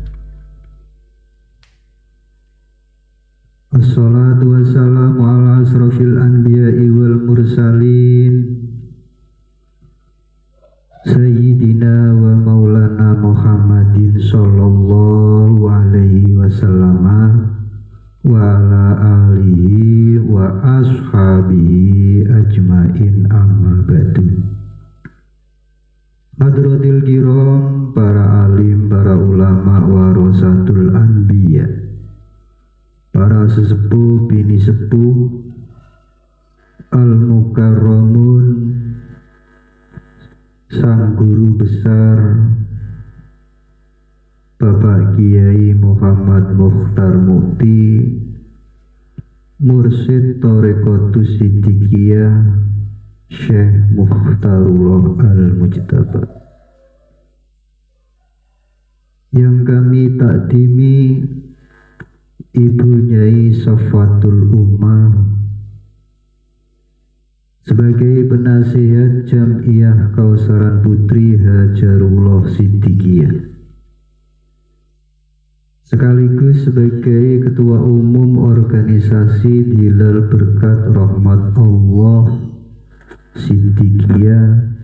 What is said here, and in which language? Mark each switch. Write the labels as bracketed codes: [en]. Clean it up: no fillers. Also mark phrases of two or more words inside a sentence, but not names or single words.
[ar] الصلاة والسلام على أشرف الأنبياء والمرسلين سيدنا ومولانا محمد صلى الله عليه وسلم وعلى آله وأصحابه أجمعين أما بعد. حضرات الكرام, [id] para alim, para ulama, [ar] ورثة الأنبياء, [id] para sesepuh bini sepuh, al-mukarramun, sang guru besar Bapak Kiai Muhammad Mukhtar Mukti, Mursyid Thariqatus Siddiqiyah Syekh Mukhtarullah Al-Mujtaba, yang kami takdimi Ibu Nyai Safatul Ummah sebagai penasihat Jam'iyah Kausaran Putri Hajarullah Siddiqiyah, sekaligus sebagai Ketua Umum Organisasi Dilal Berkat Rahmat Allah Siddiqiyah,